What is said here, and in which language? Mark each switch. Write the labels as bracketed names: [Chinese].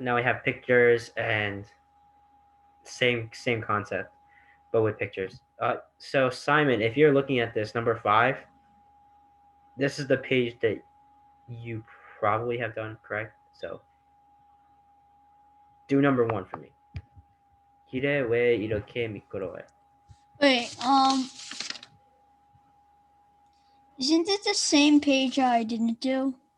[English] Now we have pictures and same concept, but with pictures. So Simon, if you're looking at this, number 5, this is the page that you probably have done, correct? So do number 1 for me. [Korean] 길에 왜 이렇게 미끄러워요? [English] Wait, isn't it the same page I didn't do?